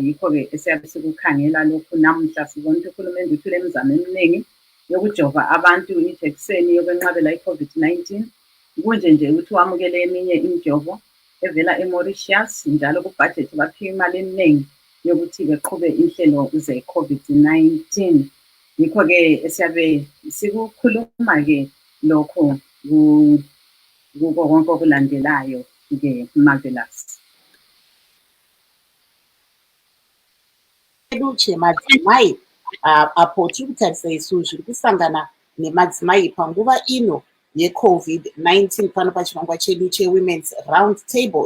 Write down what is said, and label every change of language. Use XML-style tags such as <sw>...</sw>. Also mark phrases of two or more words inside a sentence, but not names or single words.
<nd>Yikho-ke esiyabe sikukhangela lokhu namuhla sibona ukuthi uhulumende uthule imizamo eminingi yokujova abantu ijekiseni yokwenqabela i-COVID-19 kunje nje ukuthi wamukele eminye imijovo evela eMauritius njalo kubhajethi baphiwa imali eningi yokuthi beqhube inhlelo ze-COVID-19. Yikho-ke esiyabe sikukhuluma-ke lokho kuko konke okulandelayo-ke Marvellous.</nd> <sn>Luche madzimai apo tiri kutarisa isu zviri kusangana nemadzimai panguva ino yeCovid-19 pano pachirongwa chedu cheWomen's Roundtable.</sn>